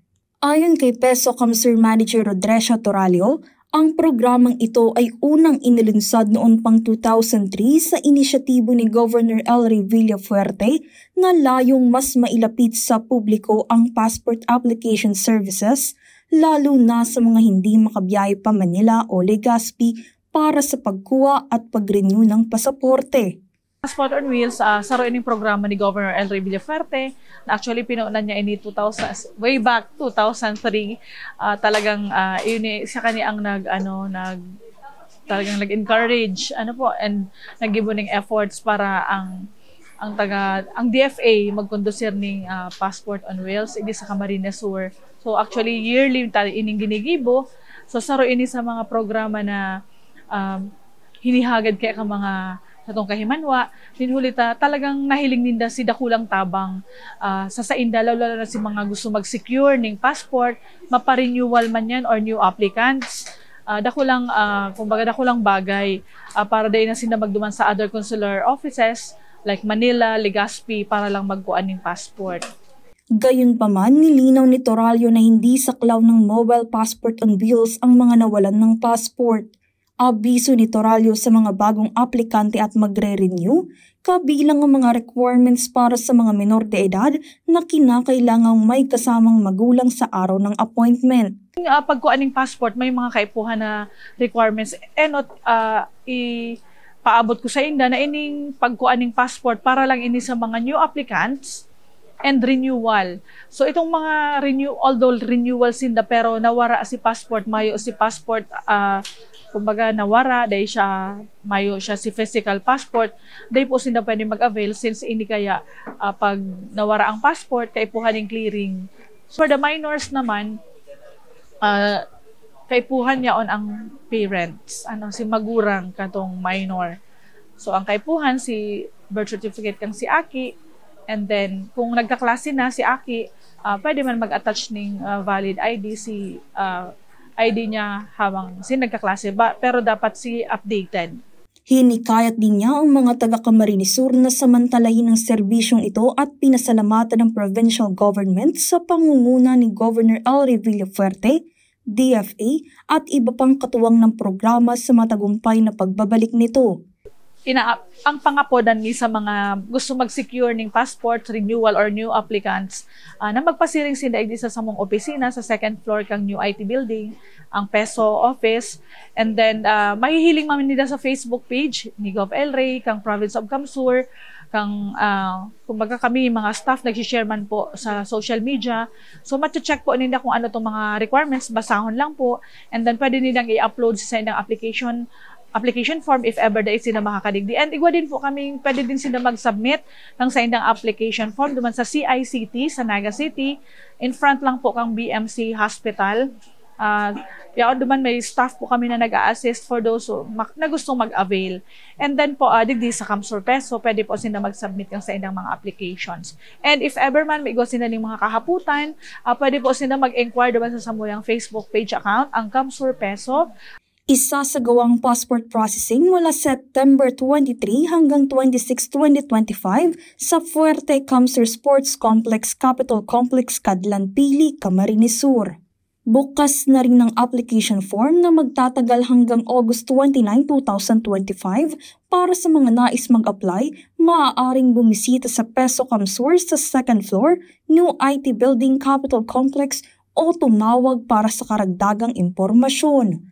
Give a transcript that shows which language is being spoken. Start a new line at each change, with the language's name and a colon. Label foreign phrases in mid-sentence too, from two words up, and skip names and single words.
Filipino: Ayon kay Peso CamSur Manager Rodresha Toralio, ang programang ito ay unang inilunsad noon pang 2003 sa inisyatibo ni Governor El Rey Villapuerte na layong mas mailapit sa publiko ang passport application services, lalo na sa mga hindi makabiyahe pa Manila o Legazpi para sa pagkuha at pag-renew ng pasaporte.
Bikol: Passport on Wheels, saro ining programa ni Governor El Rey Villapuerte na actually pinuunan niya ini
English: way back
Bikol: 2003. Talagang yun siya kanya ang talagang nag-encourage and nag-gibuning efforts para ang DFA magkondusir ning Passport on Wheels hindi sa Camarines Sur. So actually yearly ining ginigibo. So saro ini sa mga programa na hinihagad kaya ka mga sa kahimanwa, ninhulita talagang nahiling ninda si dakulang tabang sa sainda, lalo na si mga gusto mag-secure ng passport, mapa-renewal man yan
English: or new applicants.
Bikol: Dakulang bagay para dahil na sila magduman sa
English: other consular offices like
Bikol: Manila, Legazpi para lang magkuan ng passport.
Filipino: Gayunpaman, nilinaw ni Toralio na hindi saklaw ng Mobile Passport on Wheels ang mga nawalan ng passport. Abiso ni Toralio sa mga bagong aplikante at magre-renew, kabilang ang mga requirements para sa mga menor de edad na kinakailangang may kasamang magulang sa araw ng appointment.
Bikol: Pagkuan ng passport, may mga kaipuhan na requirements. Ipaabot ko sa inda na ining pagkuan ng passport para lang ini sa mga
English: new applicants and renewal.
Bikol: So itong mga although renewal sinda pero nawara si passport, mayo si passport kumbaga nawara dahil mayo siya si
English: physical passport,
Bikol: dahil po sila pwede mag-avail since hindi kaya pag nawara ang passport, kaipuhan ng clearing.
English: For the minors
Bikol: naman, kaipuhan niya on ang parents, si magurang katong minor. So ang kaipuhan, si
English: birth certificate
Bikol: kang si Aki, and then kung nagkaklase na si Aki, pwede man mag-attach ng
English: valid ID
Bikol: si ID niya habang si nagkaklase ba, pero dapat si updated.
Filipino: Hinikayat din niya ang mga taga-Camarines Sur na samantalahin ang serbisyong ito at pinasalamatan ng provincial government sa pangunguna ni Governor Elray Villafuerte, DFA at iba pang katuwang ng programa sa matagumpay na pagbabalik nito.
Bikol: Ang pangapodan ni sa mga gusto mag-secure ng passport renewal or new applicants na magpasiring sila sa samong opisina sa
English: second floor
Bikol: kang
English: new IT building,
Bikol: ang PESO office, and then mahihiling man nila sa Facebook page ni Gov Elray, kang Province of Camsur, kang kumbaga kami mga staff nag-share man po sa
English: social media.
Bikol: So ma-check po nila kung ano tong mga requirements, basahon lang po, and then pwede nilang i-upload sa ilang
English: application form if ever
Bikol: da sila makakadigdi. And igwa din po kami, pwede din sila mag-submit ng sa indang
English: application form
Bikol: duman sa CICT sa Naga City.
English: In front
Bikol: lang po kang BMC Hospital. Kaya duman may staff po kami na nag-a-assist
English: for those
Bikol: na gustong mag-avail. And then po, digdi sa Camsur PESO, pwede po sila mag-submit ng sa indang mga applications. And if ever man may igwa sila ng mga kahaputan, pwede po sila mag-inquire duman sa samuyang Facebook page account, ang Camsur PESO.
Filipino: Isasagawang
English: passport processing
Filipino: mula September 23 hanggang 26, 2025 sa Fuerte Camsur Sports Complex Capital Complex, Cadlan Pili, Camarines Sur. Bukas na rin ng
English: application form
Filipino: na magtatagal hanggang August 29, 2025 para sa mga nais mag-apply, maaaring bumisita sa PESO Camsur sa
English: second floor,
Filipino: New IT Building Capital Complex o tumawag para sa karagdagang impormasyon.